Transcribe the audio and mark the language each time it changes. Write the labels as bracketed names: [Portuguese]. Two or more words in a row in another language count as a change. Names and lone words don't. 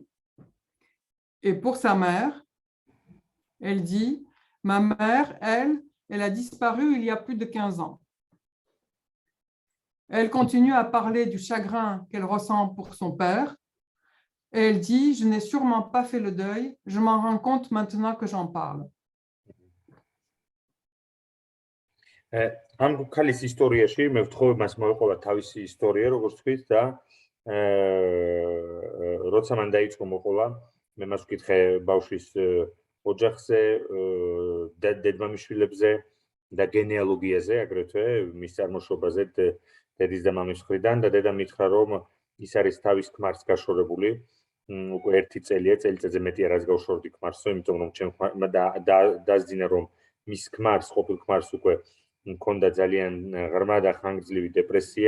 [French] Et pour sa mère, elle dit, ma mère, elle a disparu il y a plus de 15 ans. Elle continue à parler du chagrin qu'elle ressent pour son père. Et elle dit, je n'ai sûrement pas fait le deuil. Je m'en rends compte maintenant que j'en parle. [Georgian] ამ ქალის ისტორიაში მე ვთხოვე მას მოეყოლა თავისი ისტორია, როგორც თქვით და როცა მან დაიწყო მოყოლა, მე მას ვკითხე ბავშვის ოჯახზე, დედმამიშვილებზე და გენეალოგიაზე, აგრეთვე მის წარმოშობაზე დედის და მამის მხრიდან და დედა მითხრა რომ ის არის თავის ქმარს გაშორებული, უკვე 1 წელია, წელიწადზე მეტია რაც გავშორდი ქმარსო, იმიტომ რომ ჩემ დაზძინა რომ მის ქმარს, ყოფილ ქმარს უკვე მქონდა ძალიან ღრმა და ხანგრძლივი დეპრესია.